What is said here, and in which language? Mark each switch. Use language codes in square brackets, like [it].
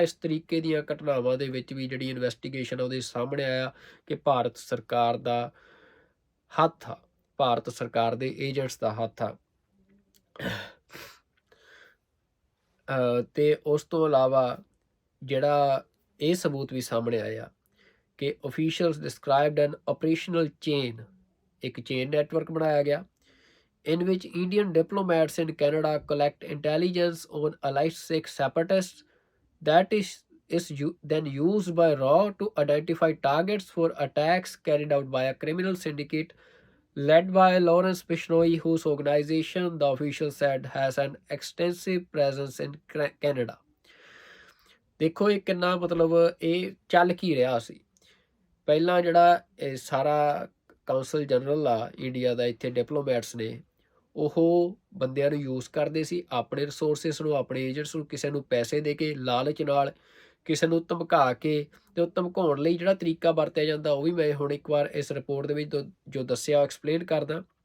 [pa] ਇਸ ਤਰੀਕੇ ਦੀਆਂ ਘਟਨਾਵਾਂ ਦੇ ਵਿੱਚ ਵੀ ਜਿਹੜੀ ਇਨਵੈਸਟੀਗੇਸ਼ਨ ਉਹਦੇ ਸਾਹਮਣੇ ਆਇਆ ਕਿ ਭਾਰਤ ਸਰਕਾਰ ਦਾ ਹੱਥ ਆ, ਭਾਰਤ ਸਰਕਾਰ ਦੇ ਏਜੰਟਸ ਦਾ ਹੱਥ ਆ। ਤੇ ਉਸ ਤੋਂ ਇਲਾਵਾ ਜਿਹੜਾ ਇਹ ਸਬੂਤ ਵੀ ਸਾਹਮਣੇ ਆਇਆ ਕਿ [en] officials described an operational chain [pa] ਇੱਕ ਚੇਨ ਨੈਟਵਰਕ ਬਣਾਇਆ ਗਿਆ, [en] in which Indian diplomats in Canada collect intelligence on alleged Sikh separatists that is then used by RAW to identify targets for attacks carried out by a criminal syndicate led by Lawrence Bishnoi, whose organization, the official said, has an extensive presence in Canada. [pa] ਦੇਖੋ ਇਹ ਕਿੰਨਾ ਮਤਲਬ ਇਹ ਚੱਲ ਕੀ ਰਿਹਾ ਸੀ। ਪਹਿਲਾਂ ਜਿਹੜਾ ਇਹ ਸਾਰਾ ਕਾਉਂਸਲ ਜਨਰਲ ਆ ਇੰਡੀਆ ਦਾ, ਇੱਥੇ ਡਿਪਲੋਮੈਟਸ ਨੇ, ਉਹ ਬੰਦਿਆਂ ਨੂੰ ਯੂਜ਼ ਕਰਦੇ ਸੀ, ਆਪਣੇ ਰਿਸੋਰਸਿਸ ਨੂੰ, ਆਪਣੇ ਏਜੰਟਸ ਨੂੰ, ਕਿਸੇ ਨੂੰ ਪੈਸੇ ਦੇ ਕੇ, ਲਾਲਚ ਨਾਲ, ਕਿਸੇ ਨੂੰ ਧਮਕਾ ਕੇ, ਅਤੇ ਉਹ ਧਮਕਾਉਣ ਲਈ ਜਿਹੜਾ ਤਰੀਕਾ ਵਰਤਿਆ ਜਾਂਦਾ ਉਹ ਵੀ ਮੈਂ ਹੁਣ ਇੱਕ ਵਾਰ ਇਸ ਰਿਪੋਰਟ ਦੇ ਵਿੱਚ ਜੋ ਦੱਸਿਆ ਉਹ ਐਕਸਪਲੇਨ ਕਰਦਾ।